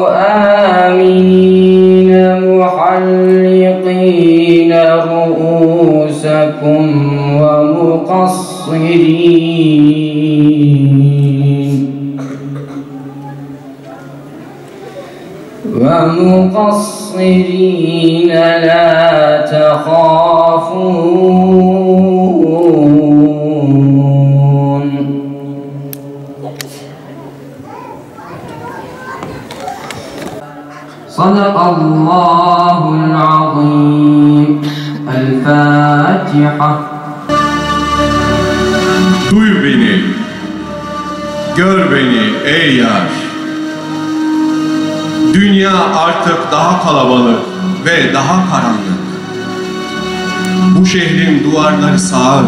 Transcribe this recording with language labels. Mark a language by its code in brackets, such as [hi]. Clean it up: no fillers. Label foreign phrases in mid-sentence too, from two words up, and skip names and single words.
[ar] آمين محلقين رؤوسكم ومقصرين لا تخافون صدق الله العظيم. الفاتحة. [tr] Duy beni, gör beni ey yar. Dünya artık daha kalabalık ve daha karanlık. Bu şehrin duvarları sağır.